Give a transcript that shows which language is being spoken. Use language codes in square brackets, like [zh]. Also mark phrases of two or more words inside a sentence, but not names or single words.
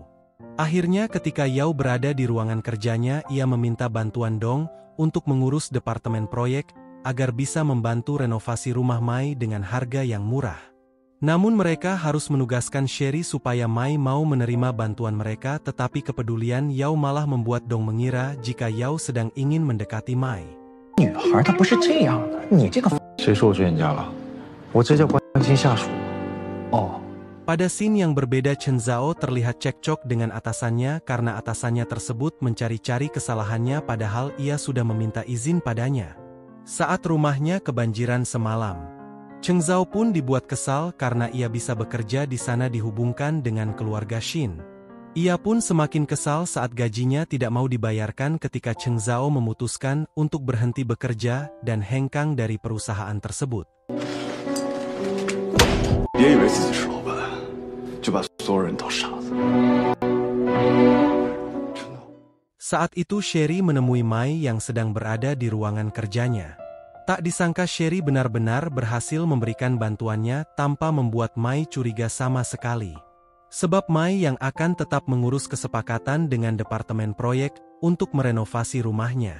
[id] Akhirnya ketika Yao berada di ruangan kerjanya, ia meminta bantuan Dong untuk mengurus departemen proyek agar bisa membantu renovasi rumah Mai dengan harga yang murah. Namun mereka harus menugaskan Sherry supaya Mai mau menerima bantuan mereka, tetapi kepedulian Yao malah membuat Dong mengira jika Yao sedang ingin mendekati Mai. [zh] 谁说我去你家了？ 我这叫关心下属。哦。 [id] Pada scene yang berbeda, Chen Zhao terlihat cekcok dengan atasannya karena atasannya tersebut mencari-cari kesalahannya padahal ia sudah meminta izin padanya. Saat rumahnya kebanjiran semalam, Chen Zhao pun dibuat kesal karena ia bisa bekerja di sana dihubungkan dengan keluarga Shin. Ia pun semakin kesal saat gajinya tidak mau dibayarkan ketika Chen Zhao memutuskan untuk berhenti bekerja dan hengkang dari perusahaan tersebut. [zh] 别以为自己是老板，就把所有人当傻子。 [id] Saat itu Sherry menemui Mai yang sedang berada di ruangan kerjanya. Tak disangka Sherry benar-benar berhasil memberikan bantuannya tanpa membuat Mai curiga sama sekali. Sebab Mai yang akan tetap mengurus kesepakatan dengan departemen proyek untuk merenovasi rumahnya.